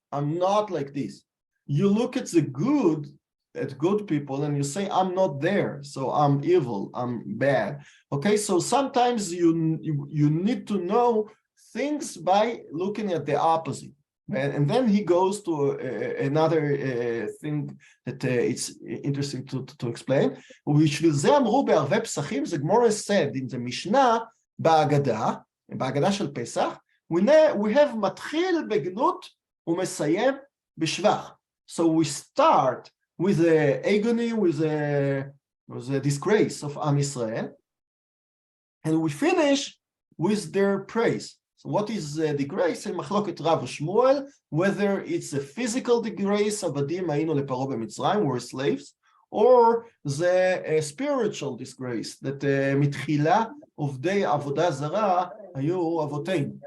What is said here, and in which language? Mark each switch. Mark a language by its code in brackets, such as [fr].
[en] I'm not like this. You look at the good, at good people, and you say I'm not there, so I'm evil, I'm bad. Okay, so sometimes you need to know things by looking at the opposite. And then he goes to another thing that it's interesting to explain. [he] בשביל זה אמרו בערבי פסחים, [en] the Gemara said in the Mishnah, [he] בהגדה של פסח, [en] we have [he] מתחיל בגנות ומסיים בשבח. [en] So we start with the agony, with the disgrace of Am Yisrael, and we finish with their praise. So what is the disgrace? In Machloket Rav Shmuel, whether it's a physical disgrace, Avadim [he] היינו לפרעה במצרים, [en] we're slaves, or the spiritual disgrace, that [he] מתחילה עובדי עבודה זרה היו אבותינו.